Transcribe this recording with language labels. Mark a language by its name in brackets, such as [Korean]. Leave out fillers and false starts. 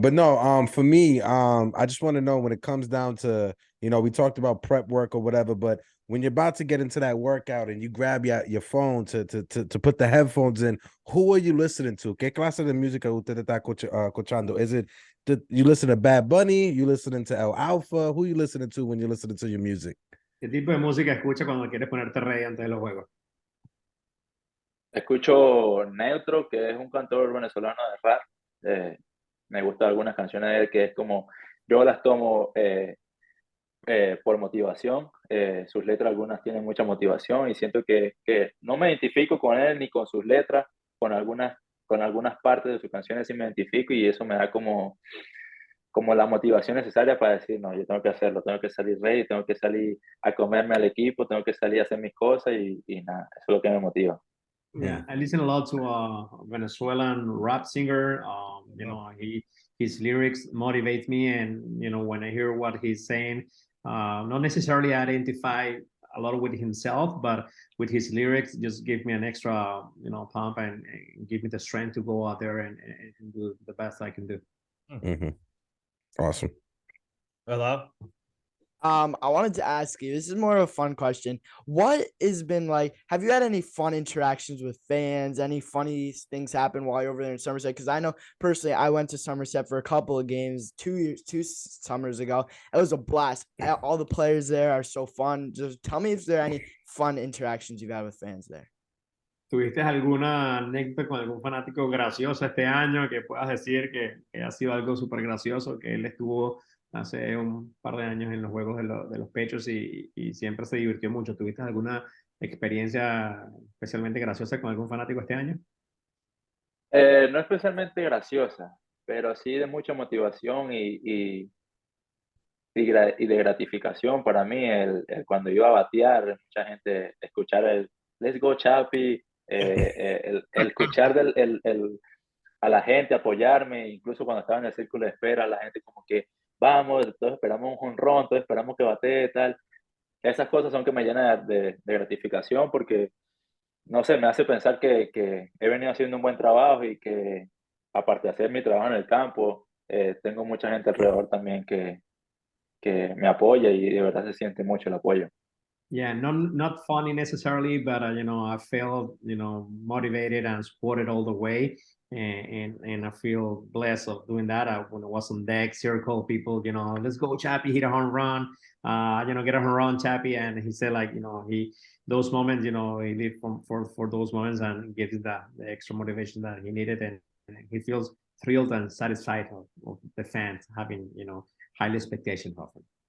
[English] But no, for me, I just want to know when it comes down to, we talked about prep work or whatever, but when you're about to get into that workout and you grab your phone to put the headphones in, who are you listening to? [Spanish] ¿Qué clase de música usted está escuchando? [English] Is it you listen to Bad Bunny? You listening to El Alfa? Who you listening to when you're listening to your music? [Spanish] ¿qué tipo de música escuchas cuando quieres ponerte ready antes de los juegos? Escucho Neutro, que es un cantor venezolano de rap. Me gustan algunas canciones de él que es como, yo las tomo por motivación. Sus letras algunas tienen mucha motivación y siento que no me identifico con él ni con sus letras, con algunas partes de sus canciones sí me identifico y eso me da como la motivación necesaria para decir, no, yo tengo que hacerlo, tengo que salir ready, tengo que salir a comerme al equipo, tengo que salir a hacer mis cosas y nada, eso es lo que me motiva. [English] Yeah, I listen a lot to a Venezuelan rap singer. You know, his lyrics motivate me, and you know, when I hear what he's saying, not necessarily identify a lot with himself, but with his lyrics, just give me an extra, you know, pump and give me the strength to go out there and do the best I can do. Mm-hmm. Awesome. Hello? I wanted to ask you, this is more of a fun question. What has been like, have you had any fun interactions with fans? Any funny things happen while you're over there in Somerset? Because I know personally, I went to Somerset for a couple of games 2 summers ago. It was a blast. All the players there are so fun. Just tell me if there are any fun interactions you've had with fans there. [Spanish] ¿Tuviste alguna anécdota con algún fanático gracioso este año que puedas decir que ha sido algo súper gracioso, que él estuvo hace un par de años en los juegos de los Patriots y siempre se divirtió mucho? ¿Tuviste alguna experiencia especialmente graciosa con algún fanático este año? No especialmente graciosa, pero sí de mucha motivación y de gratificación para mí cuando iba a batear, mucha gente escuchar el [English] Let's go Chapi, [Spanish] el escuchar a la gente apoyarme, incluso cuando estaba en el círculo de espera, la gente como que vamos, todos esperamos un jonrón, todos esperamos que batee, tal. Esas cosas son que me llenan de gratificación porque, no sé, me hace pensar que he venido haciendo un buen trabajo y que aparte de hacer mi trabajo en el campo, tengo mucha gente alrededor también que me apoya y de verdad se siente mucho el apoyo. [English] Yeah, not funny necessarily, but you know, I felt, you know, motivated and supported all the way, and I feel blessed of doing that. When I was on deck, circle people, you know, let's go, Chappie, hit a home run, you know, get a home run, Chappie, and he said like, you know, those moments, you know, he lived for those moments and gives the extra motivation that he needed, and he feels thrilled and satisfied of the fans having, you know, high expectations of him.